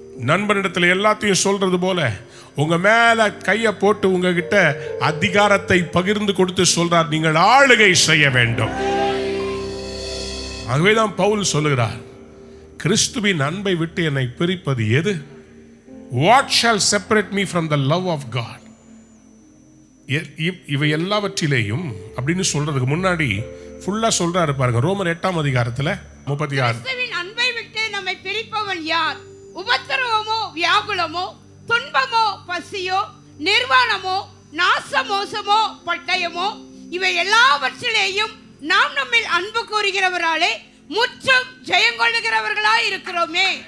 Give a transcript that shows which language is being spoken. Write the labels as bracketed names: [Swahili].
[Tamil] நண்பனிடத்தில் எல்லாத்தையும் சொல்றது போல உங்க மேல கையை போட்டு உங்ககிட்ட அதிகாரத்தை பகிர்ந்து கொடுத்து சொல்றார், நீங்கள் ஆளுகை செய்ய வேண்டும். ஆகவேதான் பவுல் சொல்லுகிறார், கிறிஸ்துவின் அன்பை விட்டு என்னை பிரிப்பது எது? [English] What shall separate me from the love of God? [Tamil] இவை எல்லாவற்றிலேயும் அப்படின்னு சொல்றதுக்கு முன்னாடி ஃபுல்லா சொல்றாரு பாருங்க. ரோமர் 8ஆம் அதிகாரத்துல 36. கிறிஸ்துவின் அன்பை விட்டு நம்மை பிரிப்பவன் யார்? உபத்திரவமோ, வியாகுலமோ, துன்பமோ, பசியோ, நிர்வாணமோ, நாசமோசமோ, பட்டயமோ, இவை எல்லாவற்றிலேயும் நாம் நம்மில் அன்பு கூறுகிறவராலே முற்றும் ஜெயங்கொள்ளுகிறவர்களாய் இருக்கிறோமே.